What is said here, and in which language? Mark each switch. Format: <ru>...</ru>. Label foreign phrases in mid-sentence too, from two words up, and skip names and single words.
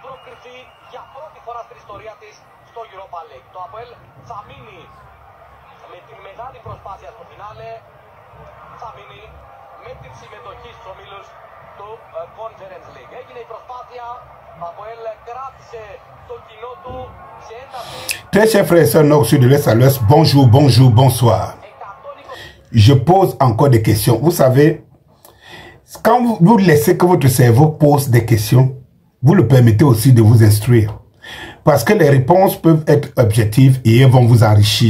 <el>κρυφτεί για πρώτη φορά στην ιστορία της στο Europa League. Το ΑΠΟΕΛ θα μείνει με την μεγάλη προσπάθεια στο φινάλε, θα μείνει με την συμμετοχή στους ομίλους του Conference League. Έγινε η προσπάθεια, το ΑΠΟΕΛ κράτησε το κοινό του σε ένταση.</el> <fr>Très chers frères et sœurs nord, sud, de l'est à l'ouest, bonjour, bonjour, bonsoir. Je pose encore des questions. Vous savez, quand vous laissez que votre cerveau pose des questions, vous le permettez aussi de vous instruire. Parce que les réponses peuvent être objectives et elles vont vous enrichir.</fr>